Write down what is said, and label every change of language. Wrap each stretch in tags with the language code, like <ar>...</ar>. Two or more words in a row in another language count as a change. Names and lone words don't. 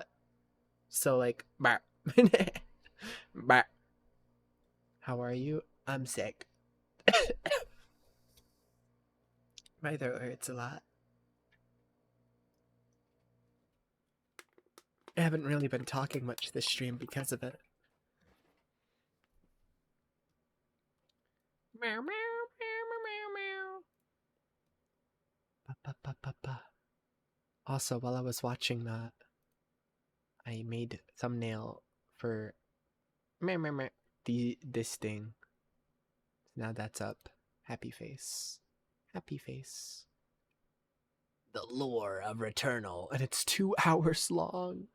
<en>So, like, bah. Bah. How are you? I'm sick. My throat hurts a lot. I haven't really been talking much this stream because of it. Meow, meow, meow, meow, meow. Ba, ba, ba, ba, ba. Also, while I was watching that, I made thumbnail for this thing. Now that's up. Happy face. Happy face. The lore of Returnal, and it's 2 hours long.</en>